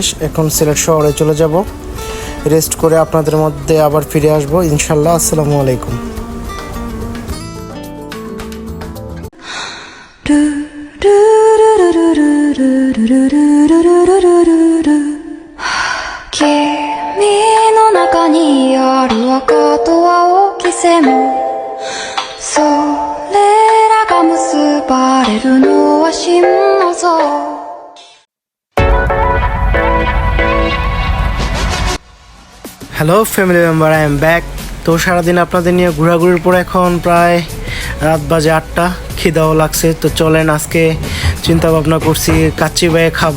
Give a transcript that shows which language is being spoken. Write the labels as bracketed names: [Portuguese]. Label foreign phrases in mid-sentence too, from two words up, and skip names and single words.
[Bangla] এখন সিলেট শহরে চলে যাব, রেস্ট করে আপনাদের মধ্যে আবার ফিরে আসবো ইনশাল্লাহ। [Arabic] السلام عليكم. [Japanese] 君の中にある赤と青き線それらが結ばれるのは真の像 [English] hello family member, I am back. [Bangla] তো সারাদিন আপনাদের নিয়ে ঘোরাঘুরির পর এখন প্রায় রাত বাজে 8টা, খিদাও লাগছে। তো চলেন, আজকে চিন্তা ভাবনা করছি কাচ্চি বাইয়ে খাবো।